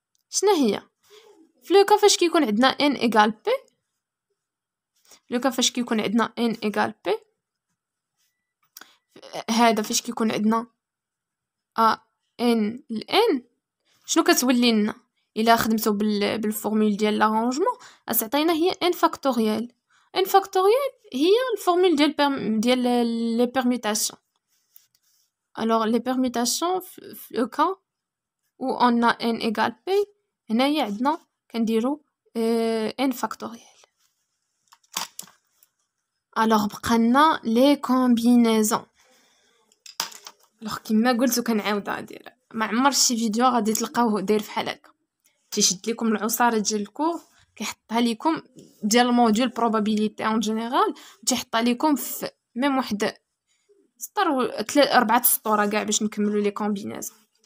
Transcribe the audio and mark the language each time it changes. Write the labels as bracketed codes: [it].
[ar] شنو هي في لو كا فاش كيكون عندنا n ايغال p لو كا فاش كيكون عندنا n ايغال p هذا فاش كيكون عندنا a n ل n شنو كتولي لنا الا خدمتو بالفورمول ديال لارونجمون تعطينا هي n فاكتوريال. n فاكتوريال هي الفورمول ديال لي بيرميتاسيون. [fr] alors les permutations [ar] في [fr] le cas où on a n égale p [ar] هنايا عندنا كنديرو n فاكتوريال. alors بقالنا لي كومبينيزون. alors كما قلت وكنعاودها دايره ما عمر شي فيديو غادي تلقاوه داير فحال هكا تيشد لكم العصاره ديال الكور كيحطها لكم ديال الموديول [fr] probabilité en général [ar] تيحطها لكم في ميم واحد سطر 4 سطور كاع باش نكملوا لي كومبينيزون.